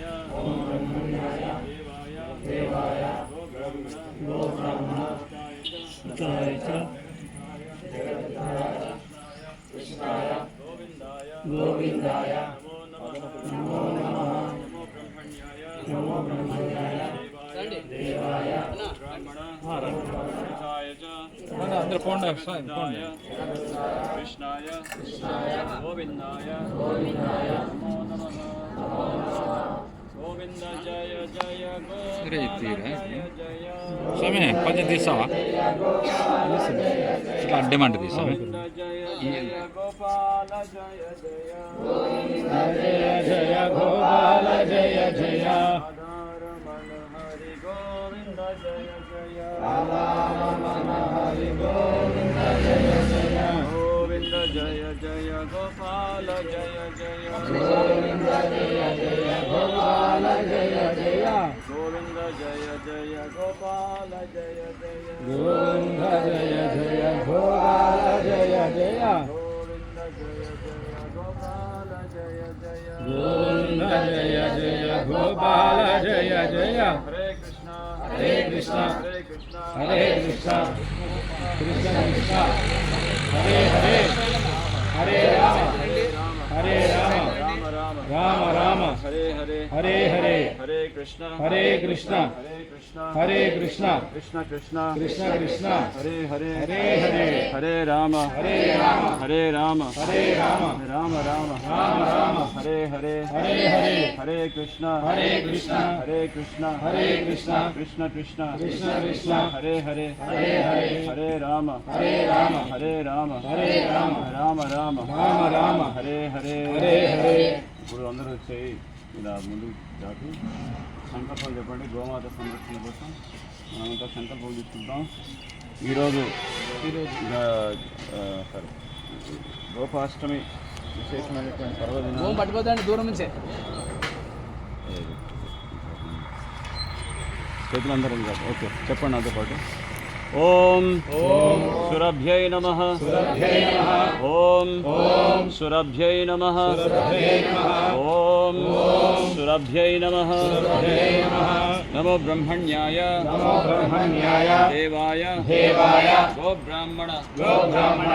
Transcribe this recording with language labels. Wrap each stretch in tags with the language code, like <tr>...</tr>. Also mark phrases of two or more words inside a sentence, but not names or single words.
<sa>ओम ब्रह्मण्याय देवाय गो ब्राह्मण हिताय च जगद्धाय कृष्णाय गोविंदाय नमो नमः नमो ब्रह्मण्याय देवाय हिताय च</sa> <te>అందరూ పోండి</te> <sa>कृष्णाय गोविंदाय नमो नमः गोविंद जय जय गोपाल जय जय</sa> <te>స్వామి కొంచెం తీసావా ఇట్లా అడ్డమంటే తీసావా</te> <sa>गोविंद जय जय गोपाल जय जय जय जय गोपाल जय जय आधार मन हरि गोविंद जय जय राधारमण हरि गोविंद जय जय गोविंद जय जय गोपाल जय जय गोविंद जय जय गोपाल जय जय गोविंद जय जय गोपाल जय जय गोविंद जय जय गोपाल जय जय गोविंद जय जय गोपाल जय जय गोविंद जय जय गोपाल जय जय हरे कृष्णा हरे कृष्णा हरे कृष्णा हरे कृष्णा कृष्ण कृष्ण हरे हरे हरे राम हरे राम राम राम राम राम हरे हरे हरे हरे हरे कृष्णा हरे कृष्णा हरे कृष्णा हरे कृष्णा कृष्ण कृष्ण कृष्ण कृष्ण हरे हरे हरे हरे हरे राम हरे राम हरे राम हरे राम राम राम राम राम हरे हरे हरे हरे हरे कृष्ण हरे कृष्णा हरे कृष्ण हरे कृष्णा कृष्ण कृष्ण कृष्ण कृष्ण हरे हरे हरे हरे हरे राम हरे राम हरे राम हरे राम రామ రామ రామ రామ హరే హరే హరే హరే</sa> <te>ఇప్పుడు అందరూ వచ్చాయి ఇలా ముందుకు దాటి సంకల్పం చెప్పండి గోమాత సంరక్షణ కోసం మనమంతా సంకల్పం తీసుకుంటాం ఈరోజు సరే గోపాష్టమి విశేషమైనటువంటి పర్వదినం పట్టుకోదండి దూరం నుంచే చేతులందరం కాదు ఓకే చెప్పండి నాతో పాటు ఓం</te> <sa>ఓం సురభ్యై నమః सुरभ्यै नमः ఓం ఓం సురభ్యై నమః सुरभ्यै नमः ఓం సురభ్యై నమః सुरभ्यै नमः నమో బ్రహ్మణ్యాయ नमो ब्रह्मण्याय దేవాయ देवाय గోబ్రాహ్మణ गोब्राह्मण</sa>